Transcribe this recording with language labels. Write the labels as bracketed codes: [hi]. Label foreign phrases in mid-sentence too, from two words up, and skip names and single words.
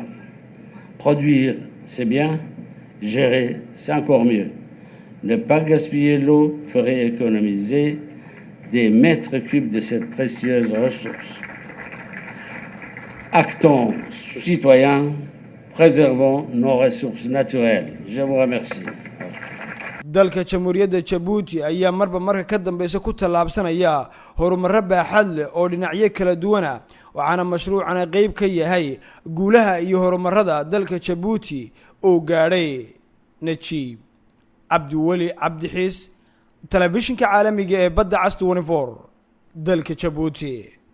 [fr] Produire, c'est bien, gérer, c'est encore mieux. Ne pas gaspiller l'eau ferait économiser des mètres cubes de cette précieuse ressource. Actons citoyens, préservons nos ressources naturelles. Je vous remercie. [so] dalka jamhuuriyadda Djibouti ayaa marka ka dambaysa ku tallaabsanaya horumar baaxad leh oo dhinacyo kala duwan ah waxaana mashruucana qayb ka yahay guulaha iyo horumarada dalka Djibouti oo gaadhay Najiib Abdiwali Abdixiis telefishinka caalamiga ee badda cas 24 dalka Djibouti